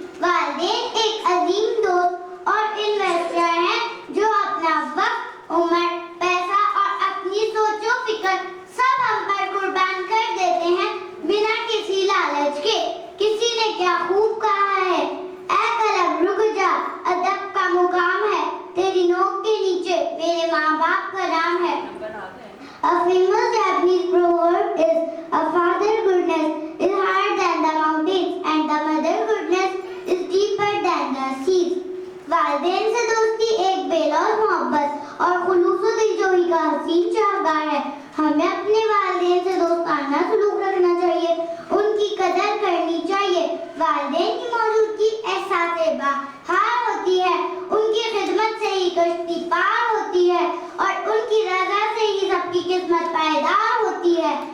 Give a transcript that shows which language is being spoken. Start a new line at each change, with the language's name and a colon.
Hindi: वालिदैन एक अजीम दोस्त और इन्वेस्टर हैं जो अपना वक्त, उम्र, पैसा और अपनी सोचो फिक्र सब हम पर कुर्बान कर देते हैं बिना किसी लालच के। किसी ने क्या खूब कहा है, ऐ कलम रुक जा, अदब का मुकाम है, तेरी नोक के नीचे मेरे माँ बाप का नाम है।
English: A famous Japanese proverb is, a father goodness is higher than the mountains and the mother goodness is deeper than the seas.
Hindi: वालिदैन से दोस्ती एक बेलौस मोहब्बत और खुलूस दिलजोई का हसीन शाहकार है। हमें अपने वालिदैन से दोस्ताना सलूक रखना चाहिए, उनकी कदर करनी चाहिए। वालिदैन की मौजूदगी एहसास बहार होती है, उनकी खिदमत से ही कश्ती पार होती है और उनकी रज़ा से ही सबकी किस्मत पायदार होती है।